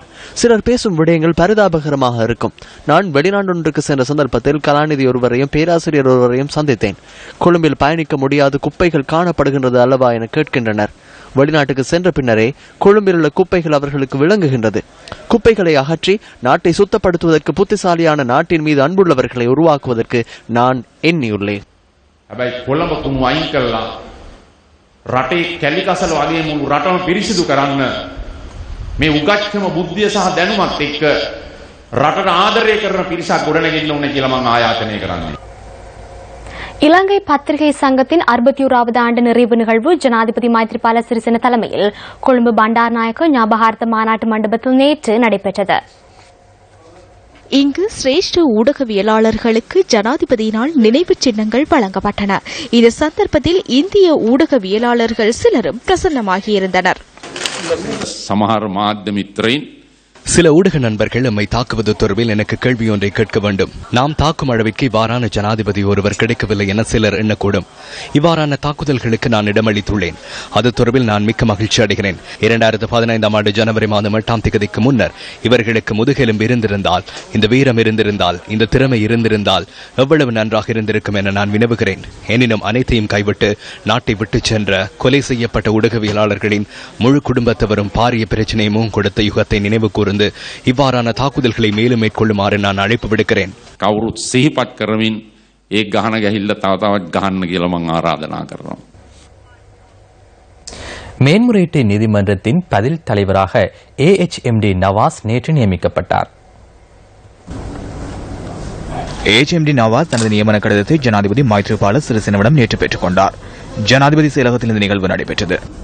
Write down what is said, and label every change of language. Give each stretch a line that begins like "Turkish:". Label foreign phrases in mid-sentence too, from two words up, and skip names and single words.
Tamil: சிலர் பேசும் விடயங்கள் பரிதாபகரமாக இருக்கும். நான் வெளிநாடொன்றுக்கு சென்ற சந்தர்ப்பத்தில் கலாநிதி ஒருவரையும் பேராசிரியர் ஒருவரையும் சந்தித்தேன். கொழும்பில் பயணிக்க முடியாத குப்பைகள் காணப்படுகின்றது அல்லவா என கேட்கின்றனர். வெளிநாட்டுக்கு சென்ற பின்னரே கொழும்பில் உள்ள குப்பைகள் அவர்களுக்கு விளங்குகின்றது. குப்பைகளை அகற்றி நாட்டை சுத்தப்படுத்துவதற்கு புத்திசாலியான நாட்டின் மீது அன்புள்ளவர்களை உருவாக்குவதற்கு நான் எண்ணியுள்ளேன்.
Sinhala: හැබැයි කොළඹ කුණු අයින් කළා රටේ කැලිකසල වගේ මුළු රටම පිරිසිදු කරන්න මේ උගත්කම බුද්ධිය සහ දැනුමත් එක්ක රටට ආදරය කරන පිරිසක් ගොඩනගෙන්න ඕනේ කියලා මම ආයාචනය කරන්නේ.
Tamil: இலங்கை பத்திரிகை சங்கத்தின் 61வது ஆண்டு நிறைவு நிகழ்வு ஜனாதிபதி மைத்ரிபால சிறிசேன தலைமையில் கொழும்பு பண்டாரநாயக்க ஞாபகார்த்த மாநாட்டு மண்டபத்தில் நேற்று நடைபெற்றது. இங்கு சிரேஷ்ட ஊடகவியலாளர்களுக்கு ஜனாதிபதியினால் நினைவு சின்னங்கள் வழங்கப்பட்டன. இந்த சந்தர்ப்பத்தில் இந்திய ஊடகவியலாளர்கள் சிலரும் பிரசன்னமாகியிருந்தனர்.
Sinhala: සමහර මාධ්‍ය මිත්‍රයින්
Tamil: சில ஊடக நண்பர்கள் நம்மை தாக்குவது தொடர்பில் எனக்கு கேள்வி ஒன்றை கேட்க வேண்டும். நாம் தாக்கும் அளவிற்கு இவ்வாறான ஜனாதிபதி ஒருவர் கிடைக்கவில்லை என சிலர் எண்ணக்கூடும். இவ்வாறான தாக்குதல்களுக்கு நான் இடமளித்துள்ளேன். அது தொடர்பில் நான் மிக்க மகிழ்ச்சி அடைகிறேன். 2015ஆம் ஆண்டு ஜனவரி மாதம் 8ஆம் தேதிக்கு முன்னர் இவர்களுக்கு முதுகெலும்பு இருந்திருந்தால், இந்த வீரம் இருந்திருந்தால், இந்த திறமை இருந்திருந்தால் எவ்வளவு நன்றாக இருந்திருக்கும் என நான் வினவுகிறேன். எனினும் அனைத்தையும் கைவிட்டு நாட்டை விட்டு சென்ற கொலை செய்யப்பட்ட ஊடகவியலாளர்களின் முழு குடும்பத்தவரும் பாரிய பிரச்சனையும் கொடுத்த யுகத்தை நினைவு கூர்ந்து இவ்வாறான தாக்குதல்களை மேலும் மேற்கொள்ளுமாறு நான் அழைப்பு விடுக்கிறேன்.
Sinhala: කවුරුත් සිහිපත් කරමින් ඒ ගහන ගැහිල්ල තව තවත් ගහන්න කියලා මම ආරාධනා කරනවා.
Tamil: மேன்முறையீட்டு நீதிமன்றத்தின் பதில் தலைவராக AHMD நவாஸ் நேற்று நியமிக்கப்பட்டார். AHMD நவாஸ் தனது நியமன கடிதத்தை ஜனாதிபதி மைத்ரிபால சிறிசேனவிடம் நேற்று பெற்றுக் கொண்டார். ஜனாதிபதி செயலகத்தில் இந்த நிகழ்வு நடைபெற்றது.